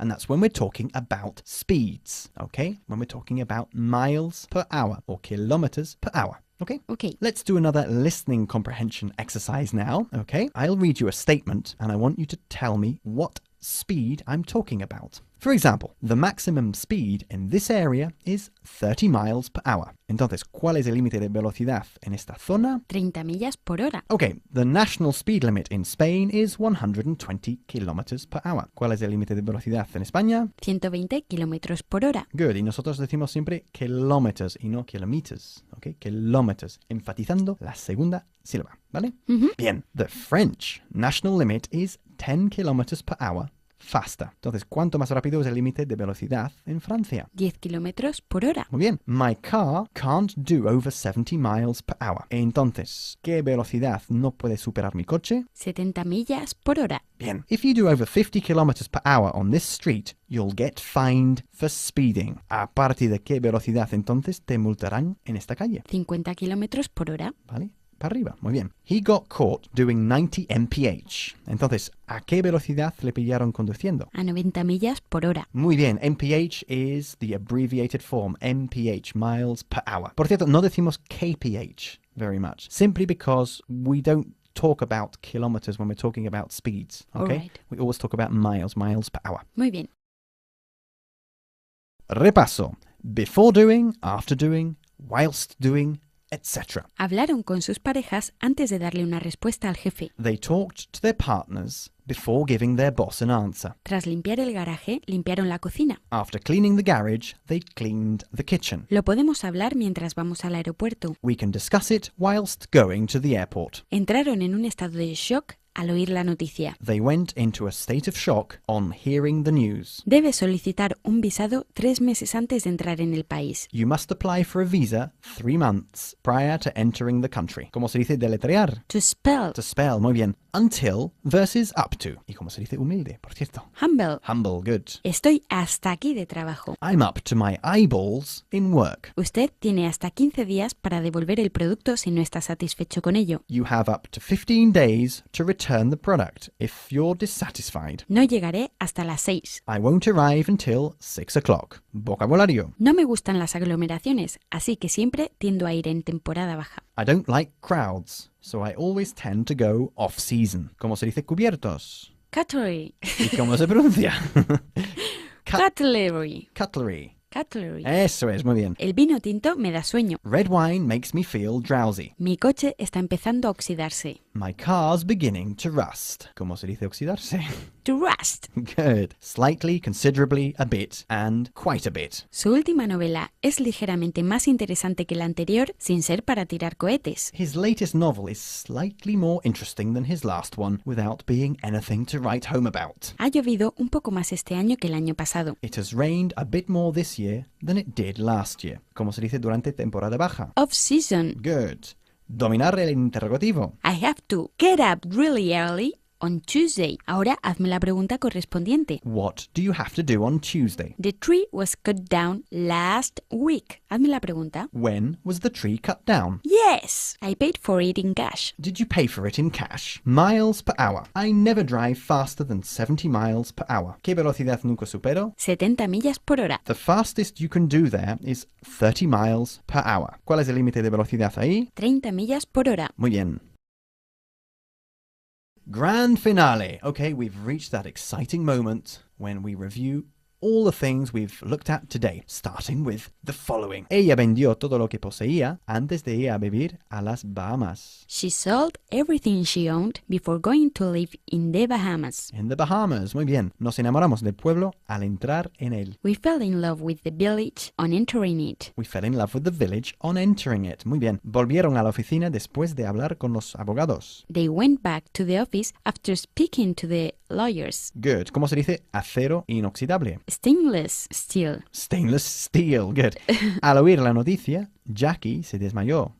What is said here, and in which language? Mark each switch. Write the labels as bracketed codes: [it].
[en] And that's when we're talking about speeds, okay? When we're talking about miles per hour or kilometers per hour. Okay? Okay. Let's do another listening comprehension exercise now, okay? I'll read you a statement and I want you to tell me what speed I'm talking about. For example, the maximum speed in this area is 30 miles per hour. [es] Entonces, ¿cuál es el límite de velocidad en esta zona? 30 millas por hora. [en] Okay, the national speed limit in Spain is 120 kilometers per hour. [es] ¿Cuál es el límite de velocidad en España? 120 kilómetros por hora. Good, y nosotros decimos siempre kilómetros y no kilometers, ¿ok? Kilómetros, enfatizando la segunda sílaba, ¿vale? [en] Bien, the French national limit is 10 kilometers per hour faster. [es] Entonces, ¿cuánto más rápido es el límite de velocidad en Francia? 10 kilómetros por hora. Muy bien. [en] My car can't do over 70 miles per hour. [es] Entonces, ¿qué velocidad no puede superar mi coche? 70 millas por hora. Bien. [en] If you do over 50 kilometers per hour on this street, you'll get fined for speeding. [es] ¿A partir de qué velocidad entonces te multarán en esta calle? 50 kilómetros por hora. ¿Vale? para arriba. Muy bien. [en] He got caught doing 90 mph. [es] Entonces, ¿a qué velocidad le pillaron conduciendo? A 90 millas por hora. Muy bien. [en] mph is the abbreviated form. mph, miles per hour. [es] Por cierto, no decimos [en] kph very much. Simply because we don't talk about kilometers when we're talking about speeds. Okay? Alright. We always talk about miles per hour. [es] Muy bien. Repaso. [en] Before doing, after doing, whilst doing, etc. [es] Hablaron con sus parejas antes de darle una respuesta al jefe. [en] They talked to their partners before giving their boss an answer. [es] Tras limpiar el garaje, limpiaron la cocina. [en] After cleaning the garage, they cleaned the kitchen. [es] Lo podemos hablar mientras vamos al aeropuerto. [en] We can discuss it whilst going to the airport. [es] Entraron en un estado de shock al oír la noticia. [en] They went into a state of shock on hearing the news. [es] Debe solicitar un visado 3 meses antes de entrar en el país. [en] You must apply for a visa 3 months prior to entering the country. [es] ¿Cómo se dice deletrear? [en] To spell. To spell, [es] muy bien. [en] Until versus up to. [es] ¿Y cómo se dice humilde, por cierto? [en] Humble. Humble, good. [es] Estoy hasta aquí de trabajo. [en] I'm up to my eyeballs in work. [es] Usted tiene hasta 15 días para devolver el producto si no está satisfecho con ello. [en] You have up to 15 days to return the product if you're dissatisfied. [es] No llegaré hasta las 6. [en] I won't arrive until 6 o'clock. [es] Vocabulario. No me gustan las aglomeraciones, así que siempre tiendo a ir en temporada baja. [en] I don't like crowds, so I always tend to go off-season. [es] ¿Cómo se dice cubiertos? [en] Cutlery. [es] ¿Y cómo se pronuncia? [en] Cutlery. Cutlery. Cutlery. [es] Eso es, muy bien. El vino tinto me da sueño. [en] Red wine makes me feel drowsy. [es] Mi coche está empezando a oxidarse. [en] My car's beginning to rust. [es] ¿Cómo se dice oxidarse? [en] To rust. Good. Slightly, considerably, a bit, and quite a bit. [es] Su última novela es ligeramente más interesante que la anterior sin ser para tirar cohetes. [en] His latest novel is slightly more interesting than his last one, without being anything to write home about. [es] Ha llovido un poco más este año que el año pasado. [en] It has rained a bit more this year than it did last year. [es] ¿Cómo se dice durante temporada baja? [en] Off-season. [es] Good. Dominar el interrogativo. [en] I have to get up really early on Tuesday. [es] Ahora hazme la pregunta correspondiente. [en] What do you have to do on Tuesday? The tree was cut down last week. [es] Hazme la pregunta. [en] When was the tree cut down? Yes, I paid for it in cash. Did you pay for it in cash? Miles per hour. I never drive faster than 70 miles per hour. [es] ¿Qué velocidad nunca supero? 70 millas por hora. [en] The fastest you can do there is 30 miles per hour. [es] ¿Cuál es el límite de velocidad ahí? 30 millas por hora. Muy bien. [en] Grand finale. Okay, we've reached that exciting moment when we review all the things we've looked at today, starting with the following. [es] Ella vendió todo lo que poseía antes de ir a vivir a las Bahamas. [en] She sold everything she owned before going to live in the Bahamas. In the Bahamas, [es] muy bien. Nos enamoramos del pueblo al entrar en él. [en] We fell in love with the village on entering it. We fell in love with the village on entering it. [es] Muy bien. Volvieron a la oficina después de hablar con los abogados. [en] They went back to the office after speaking to the lawyers. Good. [es] ¿Cómo se dice acero inoxidable? [en] Stainless steel. Stainless steel. Good. [es] Al oír la noticia, Jackie se desmayó.